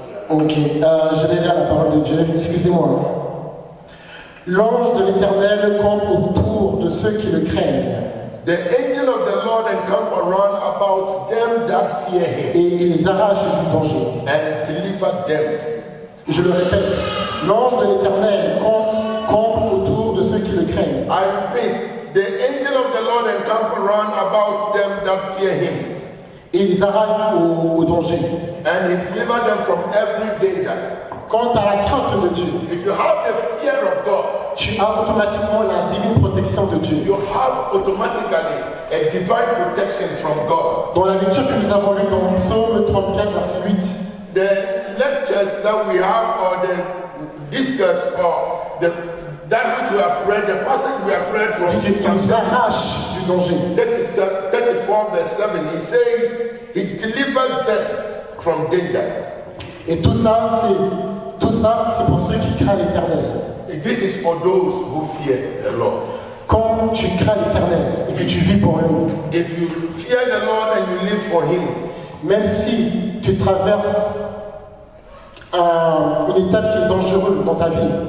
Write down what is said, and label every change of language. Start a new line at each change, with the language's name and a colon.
French: Ok, je vais lire la parole de Dieu, excusez-moi. L'ange de l'Éternel campe autour de ceux qui le craignent.
English: The angel of the Lord encamp around about them that fear him
French: Et il les arrache du danger.
English: and deliver them.
French: Je le répète, l'ange de l'Éternel campe autour de ceux qui le craignent.
English: I repeat, the angel of the Lord encamp around about them that fear him
French: Et il les arrache au danger.
English: and he deliver them from every danger.
French: Quant à la crainte de Dieu,
English: If you have the fear of God,
French: tu as automatiquement la divine protection de Dieu.
English: you have automatically a divine protection from God.
French: Dans la lecture que nous avons lue dans Psaume 34, verset 8,
English: The lectures that we have or the discuss or that which we have read, the passage we have read from
French: dit qu'il
English: Psalm
French: nous arrache du danger.
English: 34 verse 7, he says he delivers them from danger.
French: Et tout ça, c'est pour ceux qui craignent l'Éternel.
English: This is for those who fear the Lord.
French: Quand tu crains l'Éternel et que tu vis pour lui,
English: If you fear the Lord and you live for him,
French: même si tu traverses une étape qui est dangereuse dans ta vie,